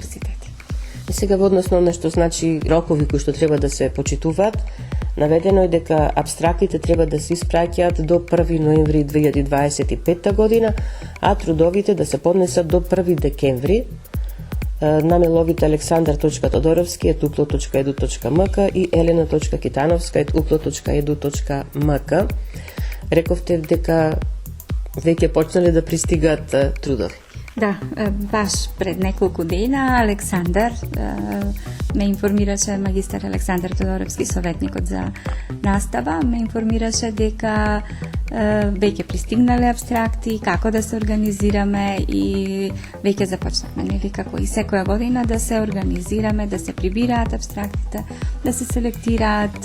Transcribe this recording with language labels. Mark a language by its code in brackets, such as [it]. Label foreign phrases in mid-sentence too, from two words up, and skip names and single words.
[mk] И сега во односно на што значи рокови кои што треба да се почитуваат, Наведено е дека апстрактите треба да се испраќаат до 1 ноември 2025 година, а трудовите да се поднесат до 1 декември на меловите alexandar.todorovski@uplo.edu.mk и elena.kitanovska@uplo.edu.mk. Рековте дека веќе почнале да пристигат трудови. Да, баш пред неколку дена Александар ме информираше, магистар Александар Тодоровски, советникот за настава, ме информираше дека веќе пристигнале апстракти, како да се организираме и веќе започнавме, нели, како и секоја година да се организираме, да се прибираат апстрактите, да се селектираат.